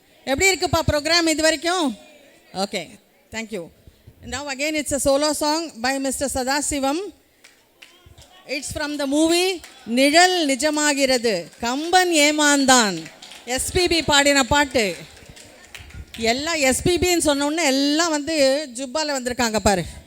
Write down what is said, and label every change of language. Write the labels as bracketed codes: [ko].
[ta] எப்படி இருக்குப்பா ப்ரோக்ராம் இது வரைக்கும்? [en] Okay, thank you. Now again it's a solo song by Mr. Sadasivam. It's from the movie Nizhal Nijamagiradhu. [ta] Kamban ஏமாந்தான். SPB பாடின பாட்டு. எல்லாம் எஸ்பிபின்னு சொன்ன உடனே எல்லாம் வந்து ஜுப்பால வந்திருக்காங்க பாரு.